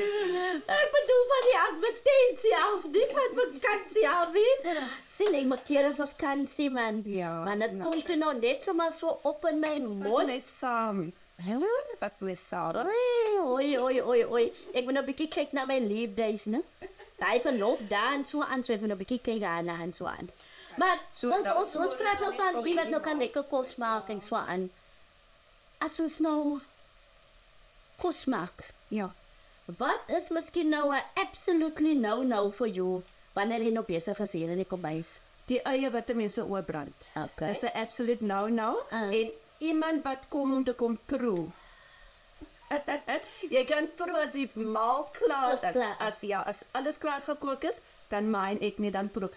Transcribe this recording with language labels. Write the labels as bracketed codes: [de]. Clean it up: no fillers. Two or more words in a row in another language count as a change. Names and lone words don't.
[af] Ek bedoel van die advertensie af, nie van vakansie af nie. Sien, ek maak keer 'n vakansie, man. Ja. Maar dit kom toe nou net sommer so op in my mond. Ons saam. Wat we saam. Oei. Ek moet nou 'n bietjie kyk na my [en] leave days, [af] né? Daai verlof daar en so aan, so even 'n bietjie kyk aan en so aan. Maar ons praat nou van iemand nou kan lekker kos maak en so aan. As ons nou kos maak, ja. Wat is miskien nou 'n [en] absolutely no for you [af] wanneer jy nou besig is hier in die kombuis? Die eie wat mense oorbrand. Okay. Dis 'n [en] absolute no. [af] En iemand wat kom om te kom proe. Jy kan proe as die maal klaar is. As alles klaar gekook is, dan myn ek nie dan proe.